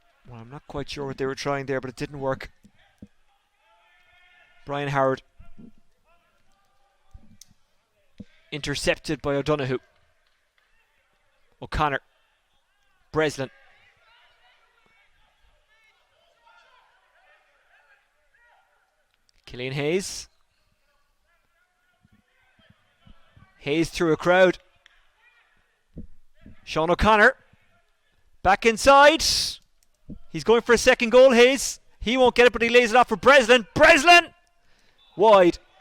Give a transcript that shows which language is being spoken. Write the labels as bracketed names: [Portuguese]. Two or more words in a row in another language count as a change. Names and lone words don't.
[English] Well, I'm not quite sure what they were trying there, but it didn't work. Brian Howard. Intercepted by O'Donoghue. O'Connor. Breslin. Killian Hayes. Hayes through a crowd. Sean O'Connor. Back inside. He's going for a second goal, Hayes. He won't get it, but he lays it off for Breslin. Breslin! Wide.